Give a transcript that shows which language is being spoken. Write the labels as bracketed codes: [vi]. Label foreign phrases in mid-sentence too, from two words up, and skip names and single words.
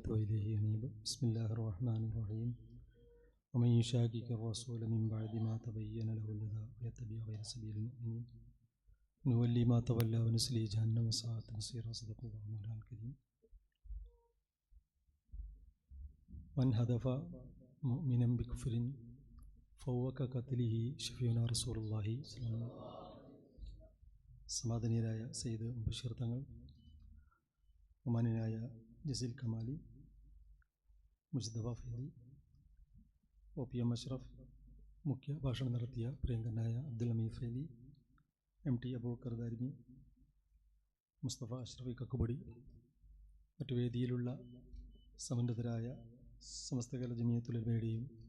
[ar] وإليه أنيب بسم الله الرحمن الرحيم ومن يشاقق الرسول من بعد ما تبين له الهدى ويتبع غير سبيل المؤمنين نولي ما تولى ونصلي جهنم وساءت مصيرا صدق الله مولانا الكريم من هدف مؤمنا بكفر فهو كقتله شفيعنا رسول الله صلى الله عليه وسلم. [ml] സമാധാനീയരായ സയ്യിദ് ബഷീർ തങ്ങൾ, ബഹുമാന്യനായ ജസീൽ കമാലി, മുജ്തബ ഫൈലി, OPM അഷ്റഫ്, മുഖ്യ ഭാഷണം നടത്തിയ പ്രിയങ്കനായ അബ്ദുൽ ഹമീദ് ഫൈലി, MT അബൂബക്കർ ദാരിമി, മുസ്തഫ അഷ്റഫി കക്കുബടി, മറ്റു വേദിയിലുള്ള സമുന്നതരായ സമസ്ത കേരള ജമിയത്തുൽ ഉലമയുടെയും